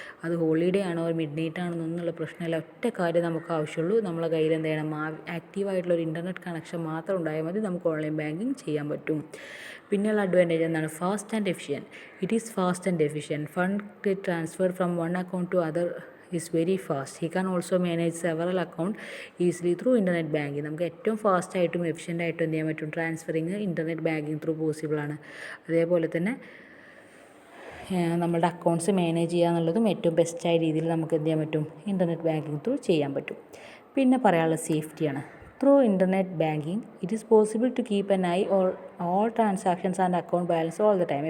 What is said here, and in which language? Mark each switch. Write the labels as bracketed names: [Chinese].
[Malayalam] അത് ഹോളിഡേ ആണോ mid night ആണോ എന്നുള്ള പ്രശ്നമില്ല. ഒറ്റ കാര്യം നമുക്ക് ആവശ്യമുള്ളൂ, നമ്മളെ കയ്യിൽ എന്ത് ചെയ്യണം, ആക്റ്റീവായിട്ടുള്ളൊരു ഇൻ്റർനെറ്റ് കണക്ഷൻ മാത്രം ഉണ്ടായാൽ മതി, നമുക്ക് ഓൺലൈൻ ബാങ്കിങ് ചെയ്യാൻ പറ്റും. പിന്നെയുള്ള അഡ്വാൻറ്റേജ് എന്താണ്? Fast and efficient. [English] It is fast and efficient. Fund transfer from one account to other is very fast. He can also manage several account easily through internet banking. [Malayalam] നമുക്ക് ഏറ്റവും fast ആയിട്ടും efficient ആയിട്ടും എന്ത് ചെയ്യാൻ പറ്റും, transferring internet banking through പോസിബിളാണ്. അതേപോലെ തന്നെ നമ്മുടെ അക്കൗണ്ട്സ് മാനേജ് ചെയ്യുക എന്നുള്ളതും ഏറ്റവും ബെസ്റ്റായ രീതിയിൽ നമുക്ക് എന്ത് ചെയ്യാൻ പറ്റും, ഇൻ്റർനെറ്റ് ബാങ്കിങ് ത്രൂ ചെയ്യാൻ പറ്റും. പിന്നെ പറയാനുള്ള സേഫ്റ്റിയാണ്. [English] Through internet banking it is possible to keep an eye all transactions and account balance all the time.